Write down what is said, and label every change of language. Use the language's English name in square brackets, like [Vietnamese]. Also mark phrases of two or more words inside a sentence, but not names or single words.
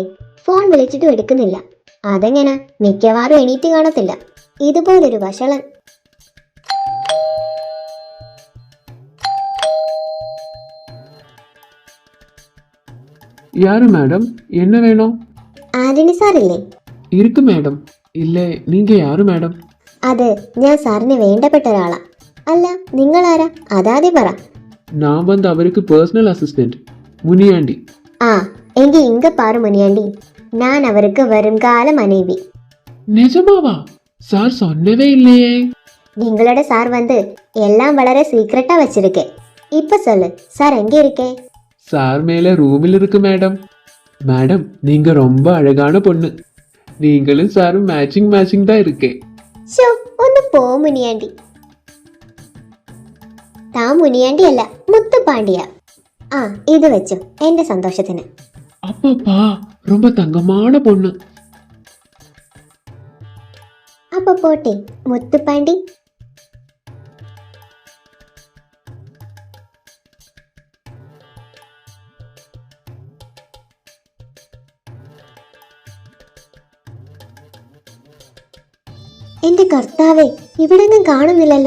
[Malayalam] ഫോൺ വിളിച്ചിട്ടും എടുക്കുന്നില്ല. അതെങ്ങനെ? മിക്കവാറും എണീറ്റ് കാണത്തില്ല. ഇതുപോലൊരു വഷളൻ. [Tamil] யாரு மேடம்? என்ன வேணும்? [Malayalam] ആന്റണി സാറില്ലേ? [Tamil] இருக்கு மேடம். இல்லை, நீங்க யாரு மேடம்? [Malayalam] അത് ഞാൻ സാറിന് വേണ്ടപ്പെട്ട ഒരാളാ. അല്ല, നിങ്ങളാരാ? അതാദ്യം പറ. [Tamil] நான் வந்து அவருக்கு [English] personal assistant [Tamil] முனியாண்டி. [Malayalam] ആ, എങ്കിൽ ഇങ്ക പാറു മുനിയാണ്ടി. ഞാൻ അവർക്ക് വരുംകാല മനേവി. [Tamil] நிஜமாவா? சார் சொன்னவே இல்லையே. [Malayalam] നിങ്ങളുടെ സാർ வந்து എല്ലാം വളരെ സീക്രട്ടാ വச்சிருக்கே. [Tamil] இப்ப சொல்லு சார் எங்க இருக்கே? சார் மேலே ரூமில் இருக்கு மேடம். மேடம், நீங்க ரொம்ப அழகான பொண்ணு. நீங்களும் சாரும் மேட்சிங் தான் இருக்கே. [Malayalam] ഷോ, ഒന്ന് പോ മുനിയാണ്ടി. താൻ മുനിയാണ്ടി അല്ല, മുത്തുപാണ്ടിയ. ആ, ഇത് വെച്ചു എന്റെ സന്തോഷത്തിന്. [Tamil] அப்பப்பா, ரொம்ப தங்கமான பொண்ணு. [Malayalam] അപ്പൊ പോട്ടെ മുത്തുപാണ്ടി. എന്റെ കർത്താവേ, ഇവിടെങ്ങും കാണുന്നില്ലല്ലോ.